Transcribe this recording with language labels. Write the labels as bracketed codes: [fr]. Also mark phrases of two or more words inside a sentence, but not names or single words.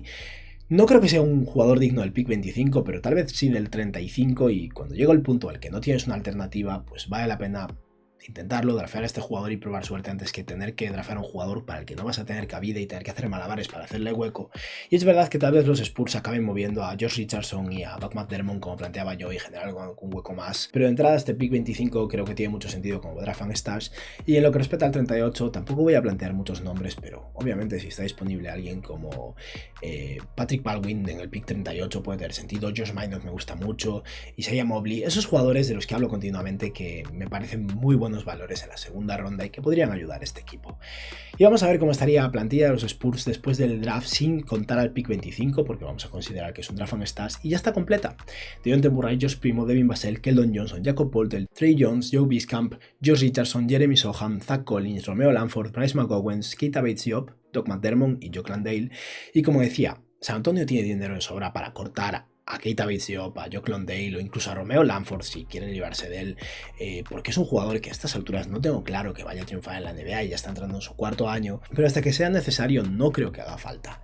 [es] No creo que sea un jugador digno del pick 25, pero tal vez sí del 35, y cuando llega el punto al que no tienes una alternativa, pues vale la pena intentarlo, drafear a este jugador y probar suerte antes que tener que drafear a un jugador para el que no vas a tener cabida y tener que hacer malabares para hacerle hueco. Y es verdad que tal vez los Spurs acaben moviendo a Josh Richardson y a Doug McDermott como planteaba yo y generar un hueco más, pero de entrada este pick 25 creo que tiene mucho sentido como [en] draft and stash. [es] Y en lo que respecta al 38 tampoco voy a plantear muchos nombres, pero obviamente si está disponible alguien como Patrick Baldwin en el pick 38 puede tener sentido. Josh Minot me gusta mucho, Isaiah Mobley, esos jugadores de los que hablo continuamente que me parecen muy buenos valores en la segunda ronda y que podrían ayudar a este equipo. Y vamos a ver cómo estaría la plantilla de los Spurs después del draft sin contar al pick 25, porque vamos a considerar que es un [en] draft and stash, [es] y ya está completa. Dejounte Murray, Josh Primo, Devin Vassell, Keldon Johnson, Jakob Poeltl, Trey Jones, Joe Wieskamp, Josh Richardson, Jeremy Sohan, Zach Collins, Romeo Langford, Bryce McGowan, Keita Bates-Diop, Doug McDermott y Jock Landale. Y como decía, San Antonio tiene dinero de sobra para cortar a Keita Bates-Diop, a Jock Landale o incluso a Romeo Langford si quieren librarse de él, porque es un jugador que a estas alturas no tengo claro que vaya a triunfar en la NBA y ya está entrando en su cuarto año, pero hasta que sea necesario no creo que haga falta.